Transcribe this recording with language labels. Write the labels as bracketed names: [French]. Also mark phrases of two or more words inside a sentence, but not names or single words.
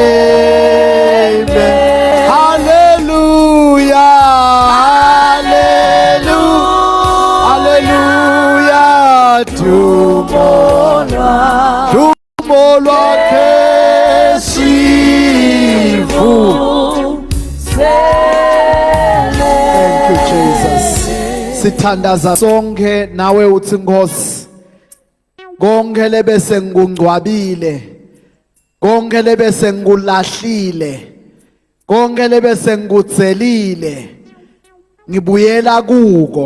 [Swati] Amen. Hallelujah. Hallelujah. Hallelujah. Tumolwakhe sivu. [English] Thank you, Jesus. [Swati] Sithandaza sonke nawe uthi Nkosi. Konke lebese ngikungcwabile. Konke lebese ngikulahlile. Konke lebese ngikutselile. Ngibuyela kuko.